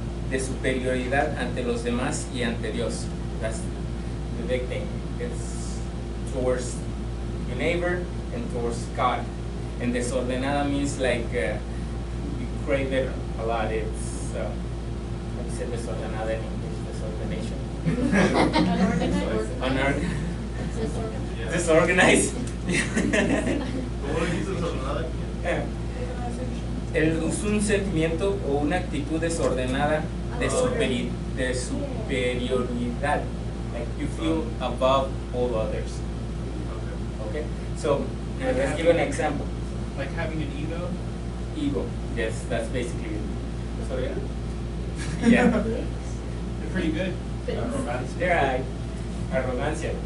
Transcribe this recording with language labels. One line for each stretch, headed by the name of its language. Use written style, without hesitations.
Spanish: De superioridad ante los demás y ante Dios.
English: That's the big thing. It's towards your neighbor and towards God. And desordenada means like you crave it a lot. It's how do you say desordenada in English? Disorganization. Unorganized. Disorganized.
Spanish: ¿Cómo le dices desordenada? Es un sentimiento o una actitud desordenada de superioridad.
English: Like you feel above all others. Okay? So, let's give an example. Like having an ego. Ego. Yes, that's basically it. So, yeah. They're pretty good. They're arrogancia.